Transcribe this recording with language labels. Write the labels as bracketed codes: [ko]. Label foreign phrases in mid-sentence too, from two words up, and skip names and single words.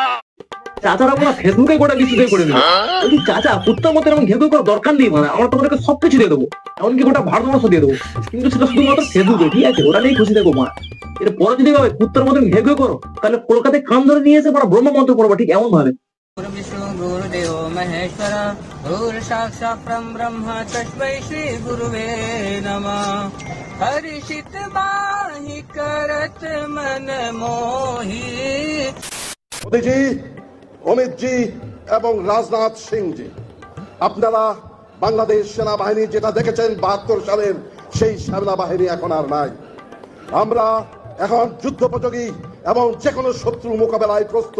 [bn] চাচারা পুরো ফেসবুকে গোটা কিছু করে দেবে। বলছি চাচা, কুত্তার মতো এরকম ঘেউ করার দরকার নেই। মানে আমরা তোমাদেরকে সবকিছু দিয়ে দেবো, এমনকি গোটা ভারতবর্ষ দিয়ে দেবো, কিন্তু সেটা শুধুমাত্র ফেসবুকে। ঠিক আছে, ওরা নিয়েই খুশি থাকো। মা এর পরে যদি ভাবে কুত্তার মতন ঘেউ করো, তাহলে কলকাতায় কান ধরে নিয়ে এসে ব্রহ্ম মন্ত্র পড়বো, ঠিক এমন ভাবে। [sa] विष्णु गुरुदेव महेश्वर गुरु साक्षात् ब्रह्म तस्मै श्री गुरुवे नमः। [awa] हर्षित बाहि करत मन मोहि। [bn] মোদীজি, অমিত জি এবং রাজনাথ সিং জি, আপনারা বাংলাদেশ সেনাবাহিনী যেটা দেখেছেন 72 সালের, সেই সেনাবাহিনী এখন আর নাই। আমরা এখন যুদ্ধোপযোগী এবং যে কোনো শত্রু মোকাবেলায় প্রস্তুত।